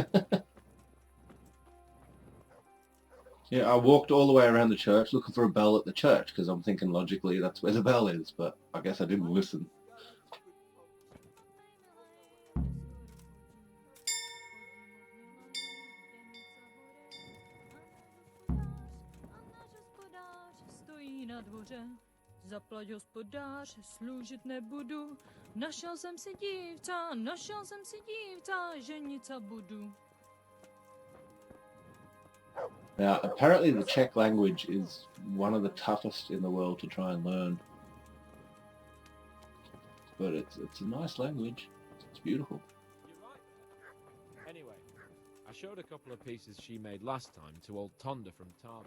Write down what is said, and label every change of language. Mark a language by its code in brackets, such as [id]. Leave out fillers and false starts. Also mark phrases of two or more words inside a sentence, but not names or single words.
[en] Yeah, I walked all the way around the church looking for a bell at the church because I'm thinking logically that's where the bell is, but I guess I didn't listen. [cs] Zaplať hospodář, sloužit nebudu. Našel jsem si dívca, ženit se budu. [en] Now, apparently the Czech language is one of the toughest in the world to try and learn. But it's a nice language. It's beautiful. You're right. Anyway, I showed a couple of pieces she made last time to old Tonda from Tarball.